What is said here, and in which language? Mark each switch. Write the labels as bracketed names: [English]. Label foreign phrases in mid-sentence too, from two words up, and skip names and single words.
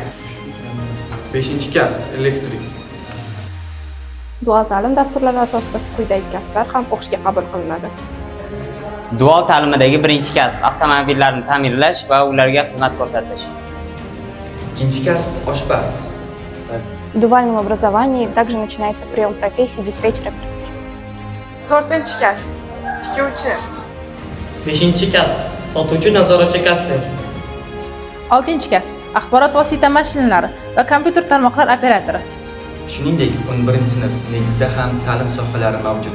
[Uzbek] Beshinchi kasb elektrik. Dual ta'lim dasturlari asosida quyidagi kasblar ham o'qishga qabul qilinadi. Dual ta'limidagi birinchi kasb avtomobillarni ta'mirlash va ularga xizmat ko'rsatish. Ikkinchi kasb oshpaz. [Russian] В дуальном образовании также начинается прием профессии диспетчера. [Uzbek] To'rtinchi kasb tikuvchi. Beshinchi kasb sotuvchi nazoratchi kassir. Oltinchi kasb axborot vosita mashinalari va kompyuter tarmoqlar operatori. Shuningdek, 11-sinf negizida ham ta'lim sohalari mavjud.